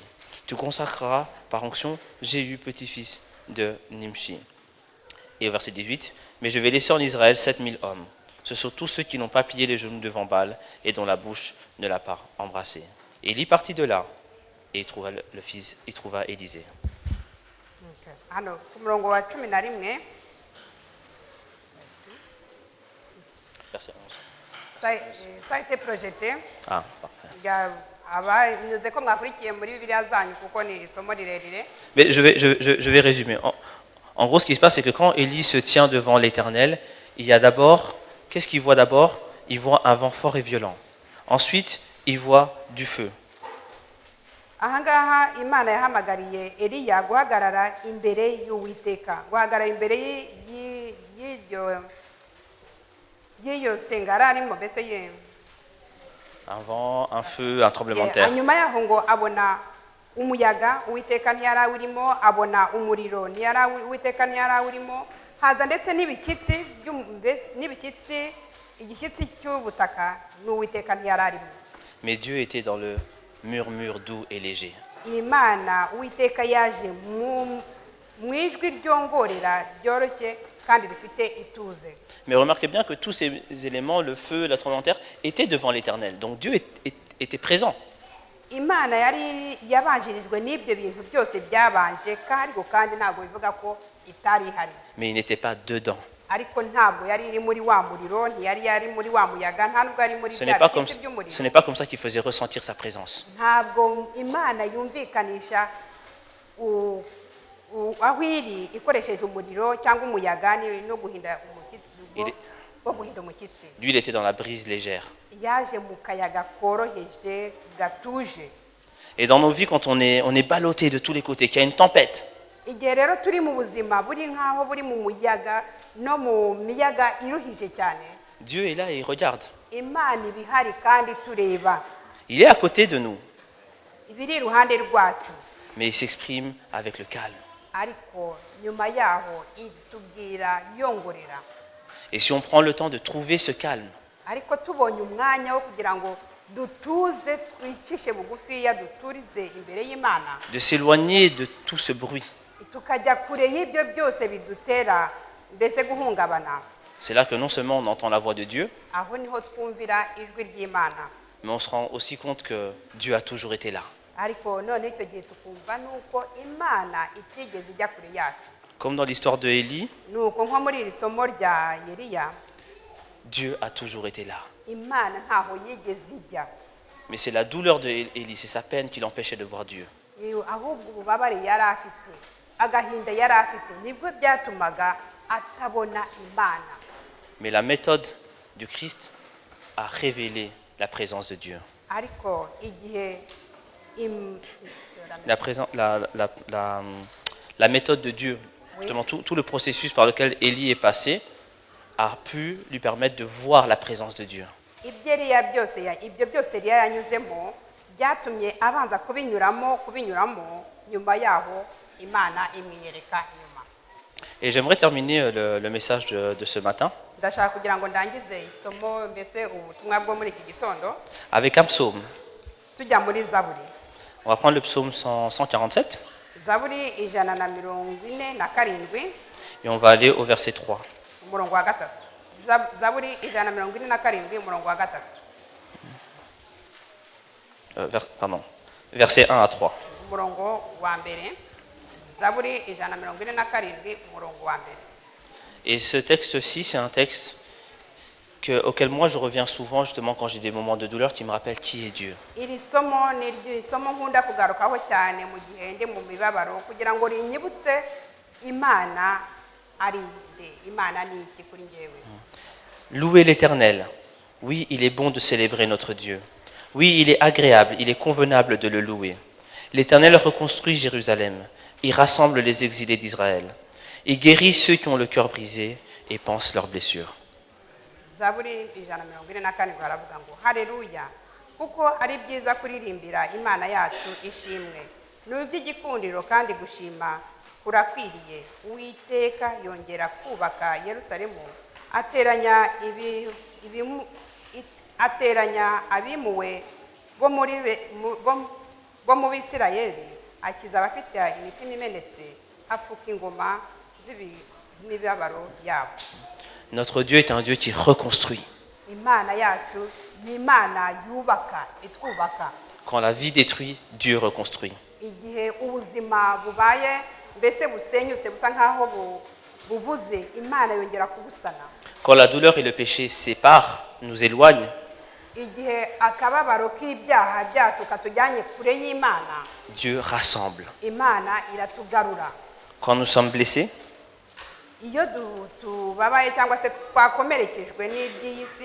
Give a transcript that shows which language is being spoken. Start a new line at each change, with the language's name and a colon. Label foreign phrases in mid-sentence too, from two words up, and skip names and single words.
French: Tu consacreras par onction Jéhu, petit-fils de Nimshi. Et au verset 18, mais je vais laisser en Israël 7000 hommes. Ce sont tous ceux qui n'ont pas plié les genoux devant Baal et dont la bouche ne l'a pas embrassé. Et il y partit de là et il trouva Élisée.
Kinyarwanda: Hano ku murongo wa 11
French: Verset 11. ça a été projeté. Ah, parfait.
Kinyarwanda: abanyuze ko mwakurikiye muri Bibiliya zanyu kuko ni isomo rirerire.
French: Mais je vais résumer. En gros, ce qui se passe, c'est que quand Élie se tient devant l'Éternel, il y a d'abord, qu'est-ce qu'il voit d'abord? Il voit un vent fort et violent. Ensuite, il voit du feu.
Kinyarwanda: Ahangaha Imana yahamagariye Eliya guhagarara imbere y'Uwiteka, guhagarara imbere y'iyo sengara arimo mbese ye.
French: Un vent, un feu, un tremblement de terre.
Kinyarwanda: Hanyuma yaho ngo abona umuyaga, Uwiteka ntiyari awurimo, abona umuriro Uwiteka ntiyari awurimo, haza ndetse igishyitsi cy'ubutaka n'Uwiteka ntiyari arimo.
French: Mais Dieu était dans le murmure doux et léger.
Kinyarwanda: Imana Uwiteka yaje mu ijwi ryongorera ryoroshye kandi rifite ituze.
French: Mais remarquez bien que tous ces éléments, le feu, la tremblement de terre, étaient devant l'Éternel. Donc Dieu était présent.
Kinyarwanda: Imana yari yabanjirijwe n'ibyo bintu byose byabanje kandi ntabwo bivuga ko itari ihari.
French: Mais il n'était pas dedans.
Kinyarwanda: Ariko ntabwo yari iri muri wa muriro, ntiyari yari muri wa muyaga, nta nubwo yari muri
French: Ce
Kinyarwanda: bya biti by'umuriro.
French: n'est pas comme ça qu'il faisait ressentir sa présence.
Kinyarwanda: Ntabwo Imana yumvikanisha aho iri ikoresheje umuriro cyangwa umuyaga no guhinda umushyitsi.
French: Lui, il était dans la brise légère.
Kinyarwanda: Yaje mu kayaga koroheje gatuje.
French: Et dans nos vies, quand on est ballotté de tous les côtés, qu'il y a une tempête,
Kinyarwanda: Igihe rero turi mu buzima buri nkaho buri mu muyaga no mu miyaga iruhije cyane,
French: Dieu est là et il regarde.
Kinyarwanda: Imana ibihari kandi tureba,
French: Il est à côté de nous,
Kinyarwanda: ibiri iruhande rwacu,
French: mais il s'exprime avec le calme.
Kinyarwanda: ariko nyuma yaho itubwira yongorera.
French: Et si on prend le temps de trouver ce calme,
Kinyarwanda: Ariko tubonye umwanya wo kugira ngo dutuze twicishe bugufiya duturize imbere y'Imana,
French: de s'éloigner de tout ce bruit,
Kinyarwanda: tukajya kure y'ibyo byose bidutera mbese guhungabana,
French: c'est là que non seulement on entend la voix de Dieu,
Kinyarwanda: aho niho twumvira ijwi ry'Imana.
French: mais on se rend aussi compte que Dieu a toujours été là.
Kinyarwanda: ariko none icyo gihe tukumva nuko imana itigeze ijya kure yacu.
French: Comme dans l'histoire de Élie,
Kinyarwanda: Nuko nko muri iri somo rya Eliya,
French: Dieu a toujours été là.
Kinyarwanda: imana ntaho yigeze ijya.
French: Mais c'est la douleur de Élie, c'est sa peine qui l'empêchait de voir Dieu.
Kinyarwanda: Ahubwo ububabare yari afite, agahinda yari afite, nibwo byatumaga atabona imana.
French: Mais la méthode du Christ a révélé la présence de Dieu.
Kinyarwanda: Ariko igihe
French: La méthode de Dieu, justement tout le processus par lequel Élie est passé, a pu lui permettre de voir la présence de Dieu.
Kinyarwanda: ibyo byose Eliya yanyuzemo byatumye abanza kubinyuramo nyuma yaho imana imwiyereka inyuma.
French: Et j'aimerais terminer le message de ce matin
Kinyarwanda: Ndashaka kugira ngo ndangize isomo mbese ubutumwa bwo muri iki gitondo
French: avec un psaume.
Kinyarwanda: tujya muri Zaburi.
French: On va prendre le psaume 147
Kinyarwanda: Zaburi 147
French: et on va aller au verset 3.
Kinyarwanda: umurongo wa gatatu. Zaburi 147 umurongo wa gatatu.
French: Verset 1 à 3.
Kinyarwanda: umurongo wa mbere. Zaburi 147 umurongo wa mbere.
French: Et ce texte-ci, c'est un texte auquel moi je reviens souvent justement quand j'ai des moments de douleur qui me rappellent qui est Dieu.
Kinyarwanda: Iri somo ni isomo nkunda kugarukaho cyane mu gihe ndi mu mibabaro kugira ngo rinyibutse imana ari nde, imana ni iki kuri njyewe.
French: Louez l'Éternel. Oui, il est bon de célébrer notre Dieu. Oui, il est agréable, il est convenable de le louer. L'Éternel reconstruit Jérusalem. Il rassemble les exilés d'Israël. Il guérit ceux qui ont le cœur brisé et pense leurs blessures.
Kinyarwanda: Zaburi 144 baravuga ngo haleluya kuko ari byiza kuririmbira imana yacu ishimwe. Ni iby'igikundiro kandi gushima kurakwiriye. Uwiteka yongera kubaka Yerusalemu, ateranya abimuwe bo mu Bisirayeli, akiza abafite imitima imenetse, apfuka ingoma z'imibabaro yabo.
French: Notre Dieu est un Dieu qui reconstruit.
Kinyarwanda: Imana yacu ni imana yubaka, itwubaka.
French: Quand la vie détruit, Dieu reconstruit.
Kinyarwanda: Igihe ubuzima bubaye mbese busenyutse busa nkaho bubuze, imana yongera kubusana.
French: Quand la douleur et le péché séparent, nous éloignent,
Kinyarwanda: Igihe akababaro k'ibyaha byacu katujyanye kure y'Imana,
French: Dieu rassemble.
Kinyarwanda: Imana iratugarura.
French: Quand nous sommes blessés,
Kinyarwanda: Iyo tubabaye cyangwa se twakomerekejwe n'iby'iyi si,